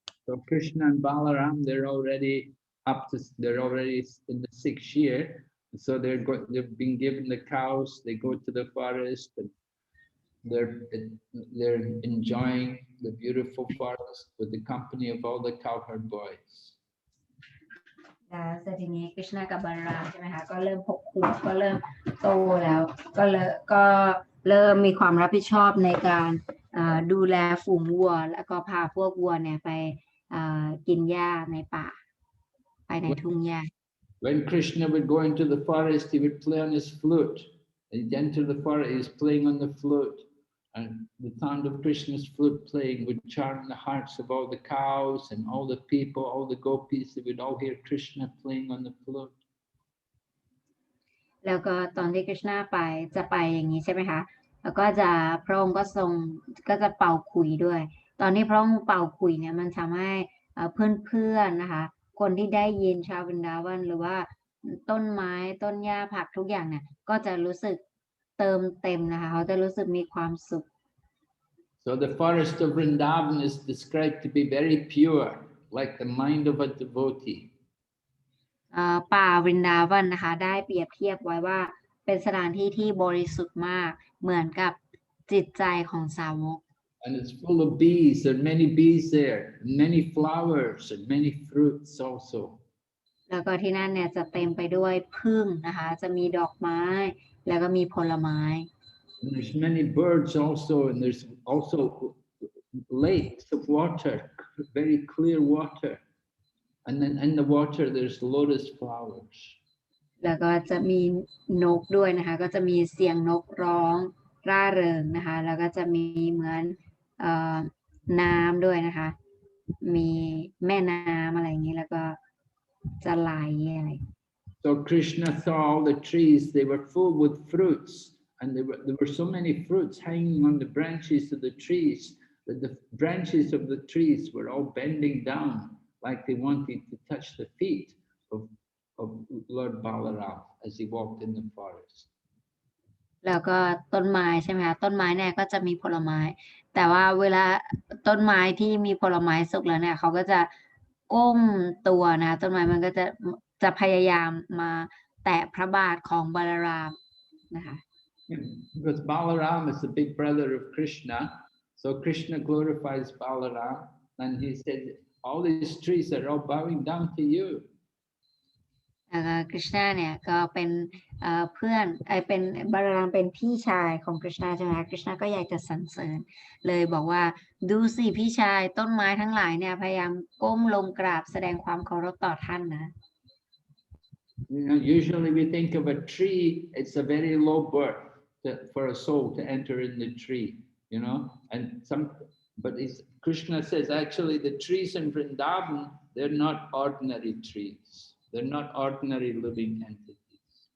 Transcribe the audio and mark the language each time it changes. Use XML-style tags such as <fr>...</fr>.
<en>So Krishna and Balaram, they're already in the 6th year, so they've been given the cows. They go to the forest and they're enjoying the beautiful forest with the company of all the cowherd boys.</en> <th>แล้วทีนี้คริชนากับบาลารามใช่ไหมคะก็เริ่ม6 ขวบก็เริ่มโตแล้วก็เริ่มมีความรับผิดชอบในการดูแลฝูงวัวแล้วก็พาพวกวัวเนี่ยไปกินหญ้าในป่าไปในทุ่งหญ้า</th> <en>When Krishna would go into the forest, he would play on his flute. He'd enter the forest, he's playing on the flute. And the sound of Krishna's flute playing would charm the hearts of all the cows and all the people, all the gopis. They would all hear Krishna playing on the flute.</en> <th>แล้วก็ตอนที่คริชนาจะไปอย่างนี้ใช่ไหมคะแล้วก็จะพระองค์ก็จะเป่าขลุ่ยด้วยตอนที่พระองค์เป่าขลุ่ยเนี่ยมันทำให้เพื่อนๆนะคะคนที่ได้ยินชาววรินดาวันหรือว่าต้นไม้ต้นหญ้าผักทุกอย่างเนี่ยก็จะรู้สึกเติมเต็มนะคะเขาจะรู้สึกมีความสุข</th> <en>So the forest of Vrindavan is described to be very pure, like the mind of a devotee.</en> <th>ป่าวรินดาวันนะคะได้เปรียบเทียบไว้ว่าเป็นสถานที่ที่บริสุทธิ์มากเหมือนกับจิตใจของสาวก</th> <en>And it's full of bees. There are many bees there, many flowers and many fruits also.</en> <th>แล้วก็ที่นั่นเนี่ยจะเต็มไปด้วยผึ้งนะคะจะมีดอกไม้แล้วก็มีผลไม้</th> <en>And there's many birds also, and there's also lakes of water, very clear water. And then in the water there's lotus flowers.</en> <th>แล้วก็จะมีนกด้วยนะคะก็จะมีเสียงนกร้องร่าเริงนะคะแล้วก็จะมีเหมือนน้ำด้วยนะคะมีแม่น้ำอะไรอย่างนี้แล้วก็จะไหลอะไร</th> <en>So Krishna saw all the trees, they were full with fruits, and there were so many fruits hanging on the branches of the trees that the branches of the trees were all bending down like they wanted to touch the feet of Lord Balaram as he walked in the forest.</en> <th>แล้วก็ต้นไม้ใช่ไหมคะต้นไม้เนี่ยก็จะมีผลไม้แต่ว่าเวลาต้นไม้ที่มีผลไม้สุกแล้วเนี่ยเขาก็จะก้มตัวนะต้นไม้มันก็จะพยายามมาแตะพระบาทของบาลารามนะคะ</th> <en>Because Balaram is the big brother of Krishna, so Krishna glorifies Balaram, and he said, all these trees are all bowing down to you.</en> <th>คริชนาเนี่ยก็เป็นเพื่อนเป็นบาลารามเป็นพี่ชายของคริชนาใช่ไหมคริชนาก็อยากจะสรรเสริญเลยบอกว่าดูสิพี่ชายต้นไม้ทั้งหลายเนี่ยพยายามก้มลงกราบแสดงความเคารพต่อท่านนะ</th> <en>Usually we think of a tree, it's a very low birth for a soul to enter in the tree, and but Krishna says actually the trees in Vrindavan, they're not ordinary trees. They're not ordinary living entities.</en>